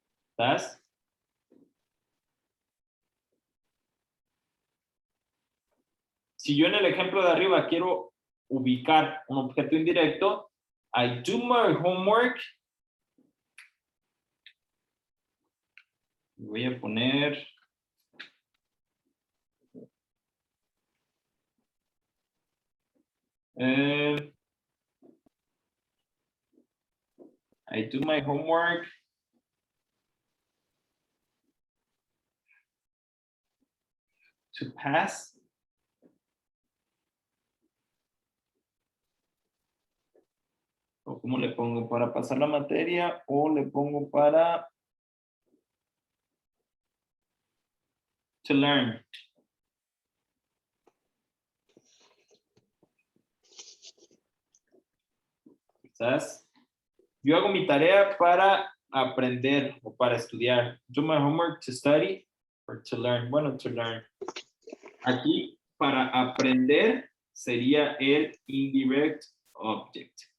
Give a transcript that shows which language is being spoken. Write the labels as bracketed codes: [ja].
[es] ¿Estás? Si yo en el ejemplo de arriba quiero ubicar un objeto indirecto, [en] I do my homework. [es] Voy a poner [en] I do my homework to pass. [es] ¿O cómo le pongo? ¿Para pasar la materia o le pongo para [en] to learn? [es] ¿Sabes? Yo hago mi tarea para aprender o para estudiar. [en] Do my homework to study or to learn. Bueno, to learn. [es] Aquí, para aprender, sería el indirect object.